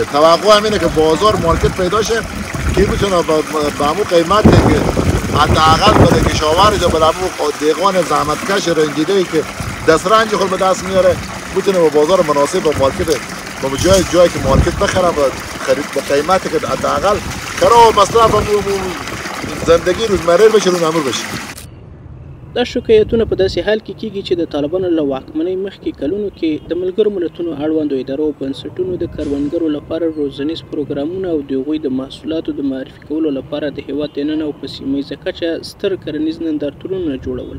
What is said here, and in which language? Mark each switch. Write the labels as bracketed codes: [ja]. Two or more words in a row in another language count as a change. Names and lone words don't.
[fa] توقع همینه که بازار مارکت پیدا شه که بتونه به همون قیمت که حداقل برای کشاورز یا برای دیگان زحمتکش رنجیده‌ای که دسترنج خود به دست میاره بتونه با بازار مناسب و مارکت با جایی که مارکت بخره و خرید به قیمتی که حداقل کرا و مصرف زندگی روزمره بشه، روزمره بشه. [ps] دا شکایتونه په داسې حال کې کیږي چې د طالبانو له واکمنۍ مخکې کلونو کې د ملګرو ملتونو اړوندو ادارو او بنسټونو د کروندګرو لپاره روزنیز پروګرامونه او د هغوی د محصولاتو د معرفي کولو لپاره د هېواد دننه او په سیمه ییزه کچه ستر کرنیز نندارتونونه جوړول.